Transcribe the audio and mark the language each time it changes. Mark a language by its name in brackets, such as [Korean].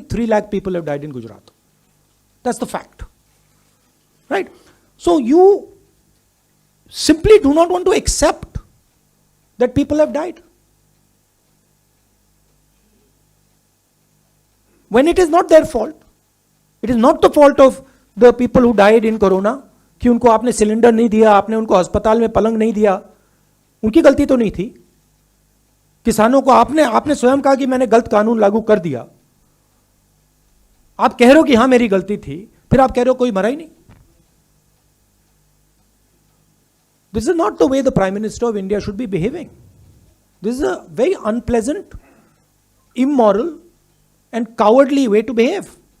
[English] 3 lakh people have died in Gujarat. That's the fact, right? So you simply do not want to accept that people have died. When it is not their fault. It is not the fault of the people who died in corona [Hindi] कि उनको आपने cylinder नहीं दिया, आपने उनको अस्पताल में पलंग नहीं दिया. उनकी गलती तो नहीं थी. किसानों को आपने स्वयं कहा कि मैंने गलत कानून लागू कर दिया. आप कह रहे हो कि हाँ मेरी गलती थी, फिर आप कह रहे हो कोई मरा ही नहीं. [English] This is not the way the Prime Minister of India should be behaving. This is a very unpleasant, immoral, and cowardly way to behave.